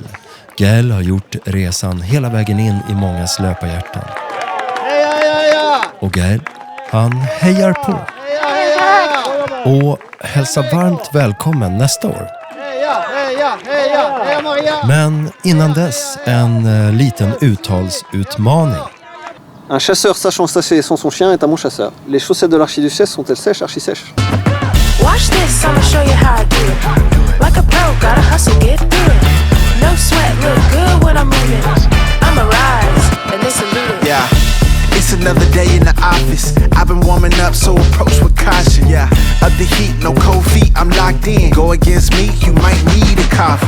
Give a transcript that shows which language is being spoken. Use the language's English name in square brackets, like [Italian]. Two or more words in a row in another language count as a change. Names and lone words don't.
[Swedish] Gael har gjort resan hela vägen in i mångas löparhjärtan. Och Gael, han hejar på. Och hälsar varmt välkommen nästa år. Men innan dess, en liten uttalsutmaning. [French] Un chasseur sachant chasser sans son chien est un bon chasseur. Les chaussettes de l'archiduchesse sont-elles sèches, archi-sèches? [English] Watch this, I'ma show you how I do it. Like a pro, gotta hustle, get through it. No sweat, look good when I'm moving. I'ma rise, and they salute it. Yeah, it's another day in the office. I've been warming up, so approach with caution. Yeah, up the heat, no cold feet, I'm locked in. Go against me, you might need a coffin.